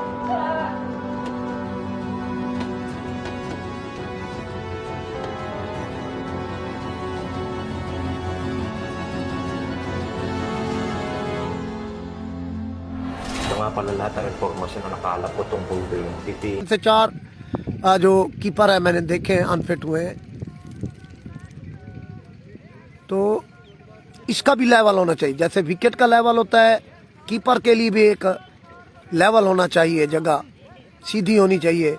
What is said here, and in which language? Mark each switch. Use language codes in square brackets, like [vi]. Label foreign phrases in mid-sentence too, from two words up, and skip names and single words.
[tl] Ito nga pala lahat ng informasyon na nakalap ko tungkol kay Titi. [hi] से 4 जो कीपर है मैंने देखे हैं अनफिट हुए हैं। तो इसका भी लेवल होना चाहिए, जैसे विकेट का लेवल होता है कीपर के लिए भी एक लेवल होना चाहिए, जगह सीधी होनी चाहिए।